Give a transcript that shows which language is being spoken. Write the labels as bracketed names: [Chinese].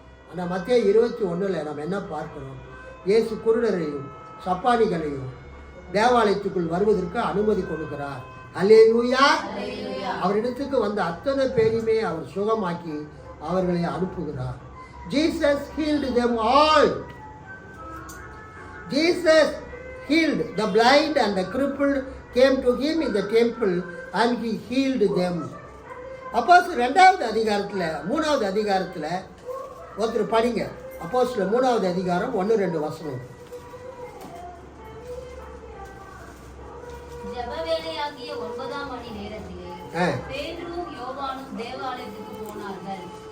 [Tamil] ஆனால் மத்தேயு 21 நாம் என்ன பார்க்கிறோம்? இயேசு குருடரையும் சப்பானிகளையும் தேவாலயத்துக்குள் வருவதற்கு அனுமதி கொடுக்கிறார். அல்லேலூயா. அவரிடத்துக்கு வந்த அத்தனை பேரையுமே அவர் சுகமாக்கி அவர்களை அனுப்புகிறார். [English] Jesus healed them all. Jesus healed the blind and the crippled came to him in the temple and he healed them. [Tamil] அப்போஸ்தலர் 2வது அதிகாரத்தில் 3வது அதிகாரத்தில் ஒருத்தர் படிங்க. அப்போஸ்தலர் 3வது அதிகாரம் 1-2 வசனம். ஜெபவேளையாகிய 9ஆம் மணி நேரத்திலே பேதுருவும் யோவானும் தேவாலயத்துக்கு போனார்கள்.